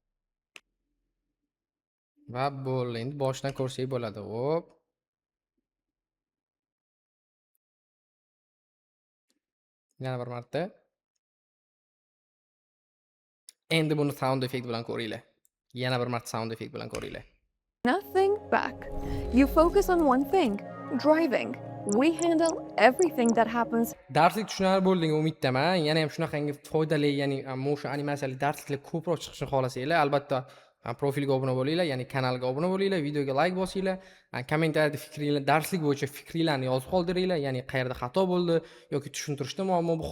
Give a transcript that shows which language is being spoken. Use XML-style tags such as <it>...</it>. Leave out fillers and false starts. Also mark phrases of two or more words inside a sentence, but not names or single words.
<uz>Va bo'ldi. Endi boshdan ko'rsak bo'ladi. Hop. Yana bir marta. Endi buni</uz> <en>sound effect</en> <uz>bilan ko'ringlar. Yana bir marta</uz> <en>sound effect</en> <uz>bilan ko'ringlar.</uz> <en>Nothing back. You focus on one thing, driving. We handle everything that happens.</en> <uz>Darslik tushunarli bo'ldiga umiddaman. Yana ham shunaqangi foydali, ya'ni motion animatsiyali darsliklar ko'proq chiqishini xohlasanglar, albatta profilga obuna bo'linglar, ya'ni kanalga obuna bo'linglar, videoga like bosinglar, kommentariyada fikringlar, darslik bo'yicha fikringlarni yozib qoldiringlar, ya'ni qayerda xato bo'ldi yoki tushuntirishda muammo bu.</uz>